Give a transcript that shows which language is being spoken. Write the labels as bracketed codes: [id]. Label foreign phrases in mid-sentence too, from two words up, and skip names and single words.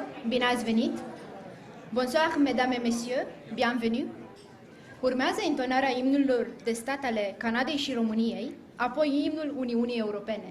[ro] Bine ați venit! [fr] Bonsoir, mesdames et messieurs, bienvenue! [ro] Urmează intonarea imnelor de stat ale Canadei și României, apoi imnul Uniunii Europene.